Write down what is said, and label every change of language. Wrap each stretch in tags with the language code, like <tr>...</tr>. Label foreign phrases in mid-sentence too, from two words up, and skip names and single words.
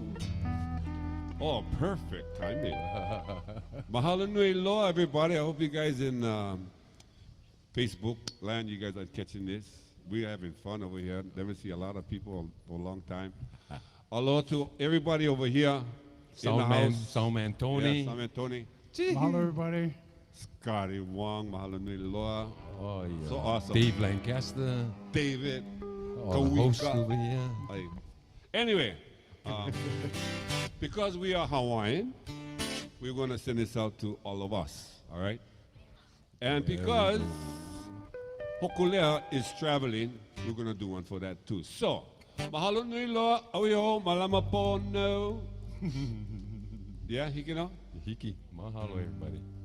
<en>Oh, perfect timing.</en> <haw>Mahalo nui loa,</haw> <en>everybody. I hope you guys in Facebook land, you guys are catching this. We're having fun over here. Never see a lot of people for a long time. Hello to everybody over here in the house. Soundman Tony. Yeah, Soundman Tony. Mahalo, everybody. Scotty Wong,</en> <haw>mahalo nui loa.</haw> <en>Oh, yeah. So awesome. Dave Lancaster. David. Oh, the host over here. Anyway, because we are Hawaiian, we're going to send this out to all of us, all right? And because Hokulea is traveling, we're going to do one for that too. So,</en> <haw>mahalo nui loa, auiho, malama pono.</haw> <en>Yeah,</en> <haw>hiki no? Hiki. Mahalo,</haw> <en>everybody.</en>